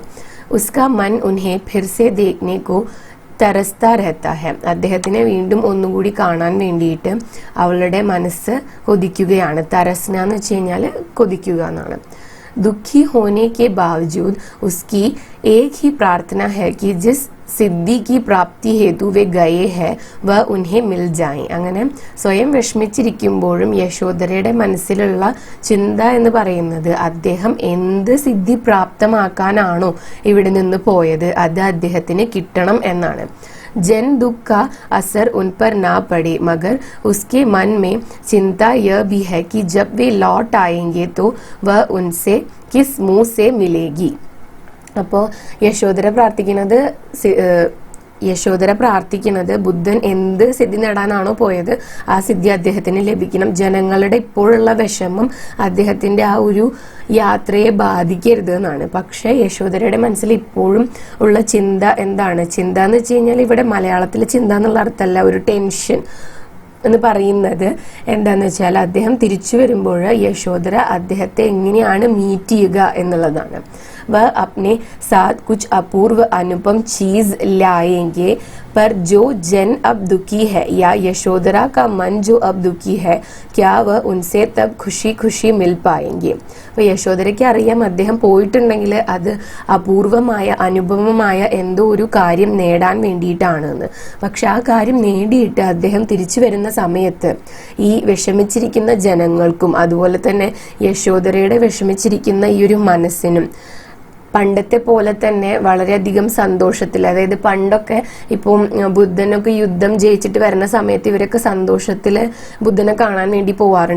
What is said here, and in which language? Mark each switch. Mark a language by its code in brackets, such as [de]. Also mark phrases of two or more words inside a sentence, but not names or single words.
[hi] उसका मन उन्हें फिर से देखने को तरसता रहता है, [ml] അദ്ദേഹത്തിനെ വീണ്ടും ഒന്നുകൂടി കാണാൻ വേണ്ടിയിട്ട് അവളുടെ മനസ്സ് കൊതിക്കുകയാണ്. തരസ്ന എന്ന് വെച്ച് കഴിഞ്ഞാൽ കൊതിക്കുക എന്നാണ്. [hi] दुखी होने के बावजूद उसकी एक ही प्रार्थना है कि जिस സിദ്ധി की प्राप्ति हेतु वे गए हैं वह उन्हें मिल जाए. [ml] അങ്ങനെ സ്വയം വിഷമിച്ചിരിക്കുമ്പോഴും യശോധരയുടെ മനസ്സിലുള്ള ചിന്ത എന്ന് പറയുന്നത് അദ്ദേഹം എന്ത് സിദ്ധി പ്രാപ്തമാക്കാനാണോ ഇവിടെ നിന്ന് പോയത് അത് അദ്ദേഹത്തിന് കിട്ടണം എന്നാണ്. [hi] जन दुख का असर उन पर ना पड़े, मगर उसके मन में चिंता यह भी है कि जब वे लौट आएंगे तो वह उनसे किस मुंह से मिलेगी. [ml] അപ്പോൾ യശോധര പ്രാർത്ഥിക്കുന്നത് ബുദ്ധൻ എന്ത് സിദ്ധി നേടാനാണോ പോയത് ആ സിദ്ധി അദ്ദേഹത്തിന് ലഭിക്കണം. ജനങ്ങളുടെ ഇപ്പോഴുള്ള വിഷമം അദ്ദേഹത്തിന്റെ ആ ഒരു യാത്രയെ ബാധിക്കരുത് എന്നാണ്. പക്ഷെ യശോധരയുടെ മനസ്സിൽ ഇപ്പോഴും ഉള്ള ചിന്ത എന്താണ്? ചിന്ത എന്ന് വെച്ച് കഴിഞ്ഞാൽ ഇവിടെ മലയാളത്തിൽ ചിന്ത എന്നുള്ള അർത്ഥമല്ല, ഒരു ടെൻഷൻ എന്ന് പറയുന്നത് എന്താന്ന് വെച്ചാൽ അദ്ദേഹം തിരിച്ചു വരുമ്പോൾ യശോധര അദ്ദേഹത്തെ എങ്ങനെയാണ് മീറ്റ് ചെയ്യുക എന്നുള്ളതാണ്. [hi] वह अपने साथ कुछ अपूर्व अनुपम चीज लाएंगे, पर जो जन अब दुखी है या यशोधरा का मन जो अब दुखी है, क्या वह उनसे तब खुशी खुशी मिल पाएंगे. [ml] അപ്പോൾ യശോധരയ്ക്ക് അറിയാം അദ്ദേഹം പോയിട്ടുണ്ടെങ്കിൽ അത് അപൂർവമായ അനുപമമായ എന്തോ ഒരു കാര്യം നേടാൻ വേണ്ടിയിട്ടാണെന്ന്. പക്ഷെ ആ കാര്യം നേടിയിട്ട് അദ്ദേഹം തിരിച്ചു വരുന്ന സമയത്ത് ഈ വിഷമിച്ചിരിക്കുന്ന ജനങ്ങൾക്കും അതുപോലെ തന്നെ യശോധരയുടെ വിഷമിച്ചിരിക്കുന്ന ഈ ഒരു മനസ്സിനും പണ്ടത്തെ പോലെ തന്നെ വളരെയധികം സന്തോഷത്തിൽ, അതായത് പണ്ടൊക്കെ ഇപ്പം ബുദ്ധനൊക്കെ യുദ്ധം ജയിച്ചിട്ട് വരുന്ന സമയത്ത് ഇവരൊക്കെ സന്തോഷത്തിൽ ബുദ്ധനെ കാണാൻ വേണ്ടി പോവാറുണ്ട്.